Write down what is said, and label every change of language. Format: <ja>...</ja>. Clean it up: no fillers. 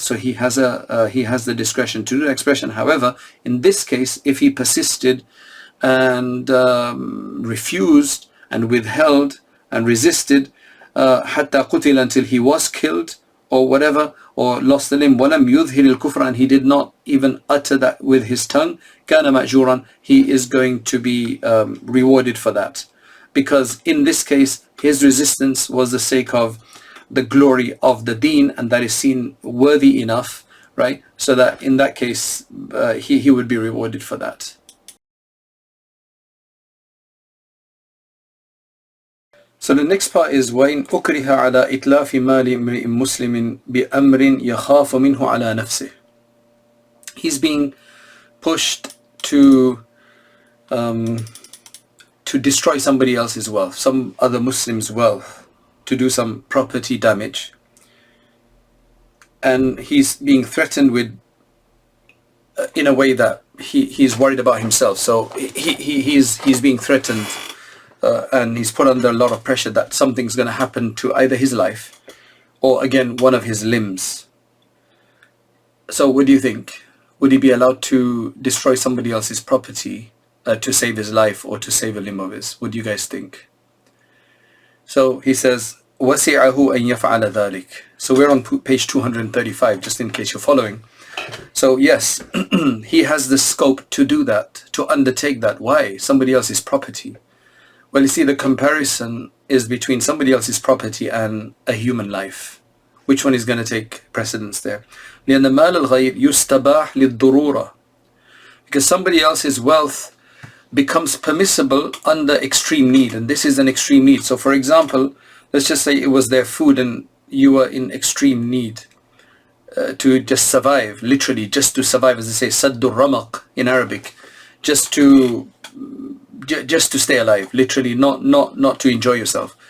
<en>So he has the discretion to do the expression. However, in this case, if he persisted and refused and withheld and resisted,</en> <ar>حتى قتل,</ar> <en>until he was killed or whatever, or lost the limb,</en> <ar>ولم يظهر الكفر,</ar> <en>and he did not even utter that with his tongue,</en> <ar>كان مأجورا,</ar> <en>he is going to be rewarded for that. Because in this case, his resistance was the sake of the glory of the deen, and that is seen worthy enough, right? So that in that case, he would be rewarded for that. So the next part is</en> <ar>وَإِنْ أُكْرِهَ عَلَى إِتْلَافِ مَالِ امْرِئٍ مُسْلِمٍ بِأَمْرٍ يَخَافُ مِنْهُ عَلَى نَفْسِهِ.</ar> <en>He's being pushed to destroy somebody else's wealth, some other Muslim's wealth, to do some property damage, and he's being threatened with in a way that he's worried about himself. So he's being threatened, and he's put under a lot of pressure that something's going to happen to either his life or again one of his limbs. So what do you think? Would he be allowed to destroy somebody else's property to save his life or to save a limb of his? What do you guys think? So he says,</en> <ar>وَسِعَهُ أَن يَفْعَلَ ذَلِكَ.</ar> <en>So we're on page 235, just in case you're following. So yes, he has the scope to do that, to undertake that. Why? Somebody else's property. Well, you see, the comparison is between somebody else's property and a human life. Which one is going to take precedence there?</en> <ar>لأن مال الغير يستباح للضرورة.</ar> <en>Because somebody else's wealth becomes permissible under extreme need, and this is an extreme need. So for example, let's just say it was their food and you were in extreme need to just survive, literally just to survive, as they say, saddur ramaq in Arabic, just to stay alive, literally, not to enjoy yourself.</en>